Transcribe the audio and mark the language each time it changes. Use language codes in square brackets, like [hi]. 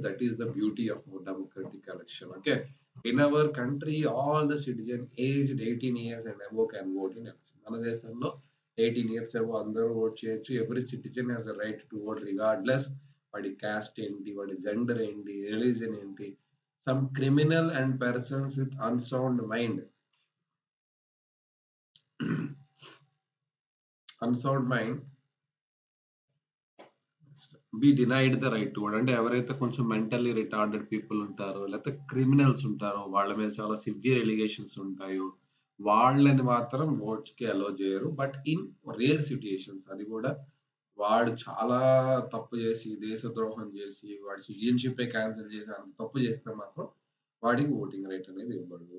[en] That is the beauty of democratic election. Okay, in our country all the citizen aged 18 years and above can vote in election. [te] మన దేశంలో 18 years above అందరూ vote చేయొచ్చు. [en] every citizen has the right to vote regardless [te] వాడి caste ఏంటి, వాడి gender ఏంటి, religion ఏంటి. [en] Some criminal and persons with unsound mind unsound mind be denied the right to vote. [te] అంటే ఎవరైతే కొంచెం మెంటల్లీ రిటార్డెడ్ పీపుల్ ఉంటారో, లేకపోతే క్రిమినల్స్ ఉంటారో, వాళ్ళ మీద చాలా సివియర్ ఎలిగేషన్స్ ఉంటాయో, వాళ్ళని మాత్రం ఓట్స్‌కి అలో చేయరు. [en] but in rare situations, [te] అది కూడా వాడు చాలా తప్పు చేసి, దేశద్రోహం చేసి, వాడి సిటిజన్‌షిప్పే క్యాన్సిల్ చేసి అంత తప్పు చేస్తే మాత్రం వాడికి ఓటింగ్ రైట్ అనేది ఇవ్వడు.